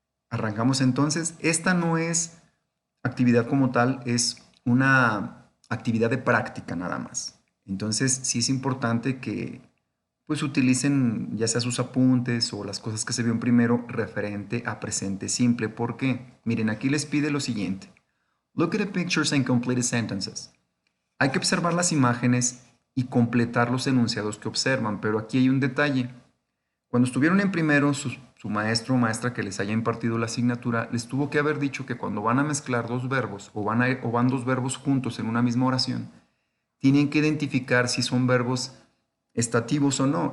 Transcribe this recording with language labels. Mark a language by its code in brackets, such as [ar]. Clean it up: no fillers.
[es] Arrancamos entonces. Esta no es actividad como tal, es una actividad de práctica nada más. Entonces sí es importante que pues utilicen ya sea sus apuntes o las cosas que se vieron primero referente a presente simple. ¿Por qué? Miren, aquí les pide lo siguiente. [en] Look at the pictures and complete the sentences. [es] Hay que observar las imágenes y completar los enunciados que observan, pero aquí hay un detalle. Cuando estuvieron en primero, su maestro o maestra que les haya impartido la asignatura les tuvo que haber dicho que cuando van a mezclar dos verbos o van dos verbos juntos en una misma oración, tienen que identificar si son verbos estativos o no.